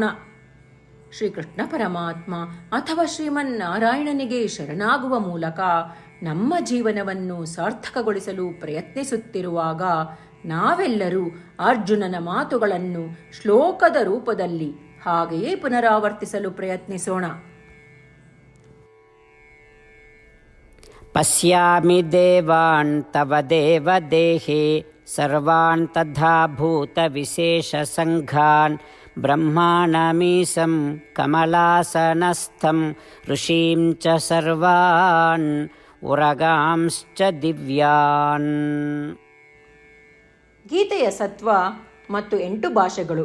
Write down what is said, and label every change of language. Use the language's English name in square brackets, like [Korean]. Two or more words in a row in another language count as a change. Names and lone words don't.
[Kannada] ಶ್ರೀಕೃಷ್ಣ ಪರಮಾತ್ಮ ಅಥವಾ ಶ್ರೀಮನ್ನಾರಾಯಣನಿಗೆ ಶರಣಾಗುವ ಮೂಲಕ ನಮ್ಮ ಜೀವನವನ್ನು ಸಾರ್ಥಕಗೊಳಿಸಲು ಪ್ರಯತ್ನಿಸುತ್ತಿರುವಾಗ ನಾವೆಲ್ಲರೂ ಅರ್ಜುನನ ಮಾತುಗಳನ್ನು ಶ್ಲೋಕದ ರೂಪದಲ್ಲಿ ಹಾಗೆಯೇ ಪುನರಾವರ್ತಿಸಲು ಪ್ರಯತ್ನಿಸೋಣ. [Sanskrit] ಪಶ್ಯಾಮಿ ದೇವಾನ್ ತವ ದೇವ ದೇಹೇ ಸರ್ವಾನ್ ತಥಾ ಭೂತ ವಿಶೇಷ ಸಂಘಾನ್ ಬ್ರಹ್ಮಾಣಮೀಶಂ ಕಮಲಾಸನಸ್ಥಂ ಋಷೀಂ ಚ ಸರ್ವಾನ್ ಉರಗಾಂಶ್ಚ ದಿವ್ಯಾನ್. [Kannada] ಗೀತೆಯ ಸತ್ವ ಮತ್ತು 8 ಭಾಷೆಗಳು.